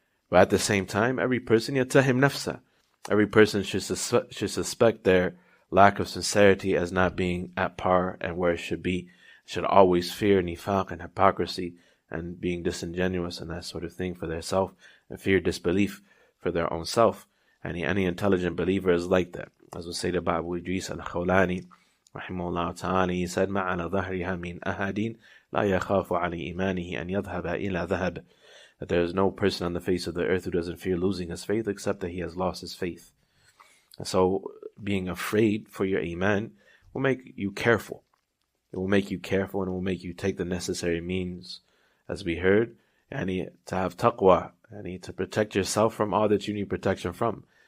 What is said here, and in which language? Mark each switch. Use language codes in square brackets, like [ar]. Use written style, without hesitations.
[en] But at the same time, every person [ar] yatahim nafsa. [en] Every person should suspect their lack of sincerity as not being at par and where it should be. Should always fear nifaq and hypocrisy and being disingenuous and that sort of thing for their self, and fear disbelief for their own self. And any intelligent believer is like that. As was said about Abu Idris al-Khawlani, rahimahullah ta'ala, he said, [ar] مَا عَلَى ظَهْرِهَا مِنْ أَحَدٍ لَا يَخَافُ عَلَى إِيمَانِهِ أَنْ يَذْهَبَ إِلَى ذَهَبٍ. [en] That there is no person on the face of the earth who doesn't fear losing his faith except that he has lost his faith. And so being afraid for your iman will make you careful. It will make you careful, and it will make you take the necessary means, as we heard, and to have taqwa, and to protect yourself from all that you need protection from.